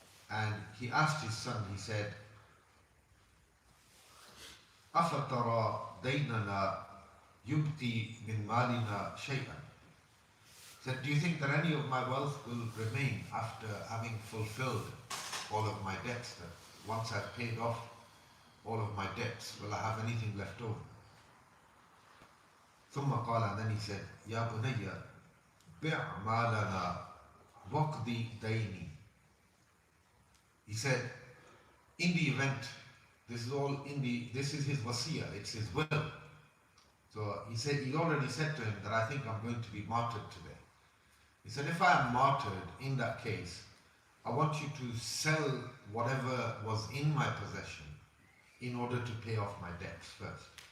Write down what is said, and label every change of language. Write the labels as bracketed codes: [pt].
[en] And he asked his son, he said, [ar] أفترى ديننا يبقي من مالنا شيئا. [en] He said, do you think that any of my wealth will remain after having fulfilled all of my debts? That once I've paid off all of my debts, will I have anything left over? [ar] ثم قال, [en] and then he said, [ar] يا بني بع مالنا واقضي ديني. [en] He said, in the event, this is his wasiyah, it's his will. So he said, he already said to him that I think I'm going to be martyred today. He said, if I am martyred, in that case, I want you to sell whatever was in my possession in order to pay off my debts first.